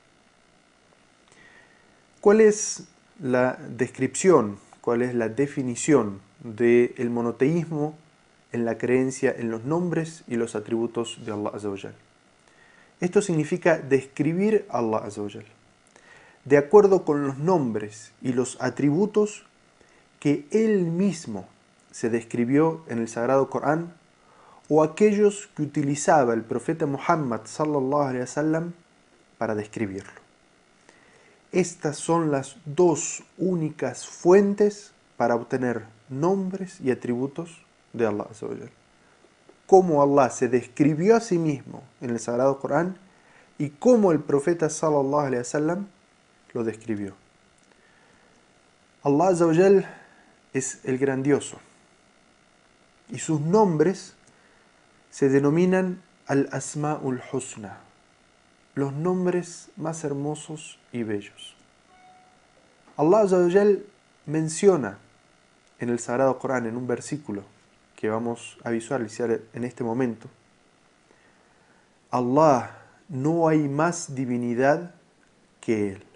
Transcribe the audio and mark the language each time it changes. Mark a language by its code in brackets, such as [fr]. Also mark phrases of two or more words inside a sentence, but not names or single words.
[es] ¿Cuál es la descripción, cuál es la definición del monoteísmo en la creencia en los nombres y los atributos de [ar] الله عز وجل? [es] Esto significa describir a [ar] الله عز وجل [es] de acuerdo con los nombres y los atributos que Él mismo se describió en el Sagrado Corán o aquellos que utilizaba el profeta Muhammad [ar] صلى الله عليه وسلم [es] para describirlo. Estas son las dos únicas fuentes para obtener nombres y atributos de [ar] الله عز وجل. [es] Cómo Allah se describió a sí mismo en el Sagrado Corán y cómo el profeta [ar] صلى الله عليه وسلم [es] lo describió. [ar] الله عز وجل [es] es el grandioso y sus nombres se denominan [ar] الأسماء الحسنى, [es] los nombres más hermosos y bellos. [ar] الله عز وجل [es] menciona en el Sagrado Corán, en un versículo que vamos a visualizar en este momento: Allah, no hay más divinidad que Él.